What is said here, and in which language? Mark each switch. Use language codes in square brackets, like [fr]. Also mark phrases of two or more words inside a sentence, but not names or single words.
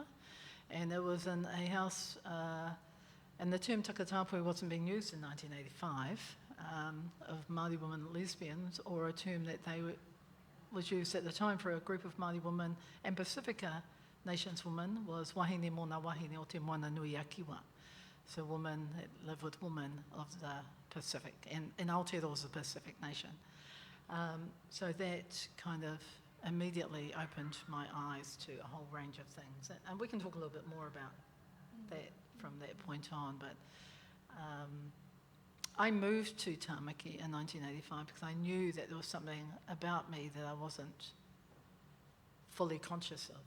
[en] And it was in a house, and the term takatapui wasn't being used in 1985 of Māori women lesbians, or a term that was used at the time for a group of Māori women and Pacifica Nations women was [mi] wahine mōna wahine o te moana nui a kiwa. [en] So women that live with women of the Pacific, and Aotearoa is a Pacific nation. So that kind of immediately opened my eyes to a whole range of things. And we can talk a little bit more about that from that point on, but I moved to Tāmaki in 1985 because I knew that there was something about me that I wasn't fully conscious of.